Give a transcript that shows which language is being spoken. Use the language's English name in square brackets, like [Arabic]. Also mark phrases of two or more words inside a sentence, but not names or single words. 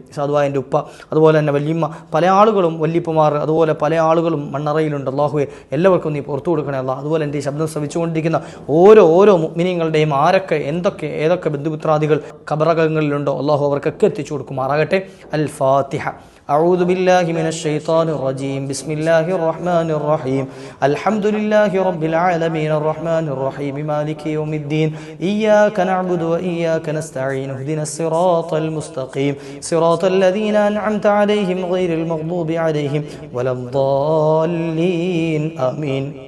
[Malayalam] സാധുവായൻ്റെ ഉപ്പ, അതുപോലെ തന്നെ വല്യമ്മ, പല ആളുകളും വല്യപ്പമാർ, അതുപോലെ പല ആളുകളും മണ്ണറയിലുണ്ട്. അള്ളാഹുവെ എല്ലാവർക്കും നീ പുറത്തു കൊടുക്കണേ അല്ലാ. അതുപോലെ എൻ്റെ ഈ ശബ്ദം ശ്രവിച്ചുകൊണ്ടിരിക്കുന്ന ഓരോ മുഅ്മിനീങ്ങളുടെയും ആരൊക്കെ ഏതൊക്കെ ബന്ധുമിത്രാദികൾ ഖബറകങ്ങളിലുണ്ടോ അള്ളാഹു അവർക്കൊക്കെ എത്തിച്ചു കൊടുക്കുമാറാകട്ടെ. അൽ ഫാത്തിഹ. [Arabic] أعوذ بالله من الشيطان الرجيم. بسم الله الرحمن الرحيم. الحمد لله رب العالمين الرحمن الرحيم مالك يوم الدين إياك نعبد وإياك نستعين اهدنا الصراط المستقيم صراط الذين أنعمت عليهم غير المغضوب عليهم ولا الضالين آمين.